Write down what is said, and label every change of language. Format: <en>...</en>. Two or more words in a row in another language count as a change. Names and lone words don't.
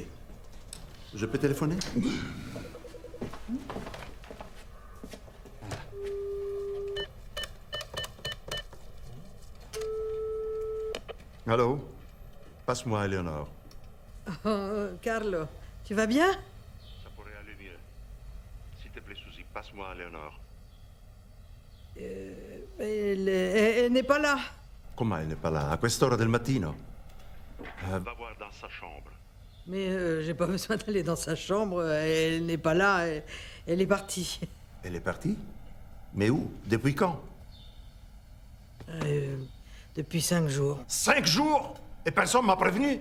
<fr>Je peux téléphoner? Allô? Passe-moi Éléonore. Oh, Carlo, tu vas bien? Ça pourrait aller mieux. S'il te plaît, Suzy, passe-moi Éléonore. Elle n'est pas là. Comment elle n'est pas là?</fr> <it>A quest'ora del mattino?</it> <fr>Va voir dans sa chambre. Mais j'ai pas besoin d'aller dans sa chambre. Elle n'est pas là. Elle est partie. Elle est partie? Mais où? Depuis quand? Depuis 5 jours. 5 jours? Et personne m'a prévenu?</fr>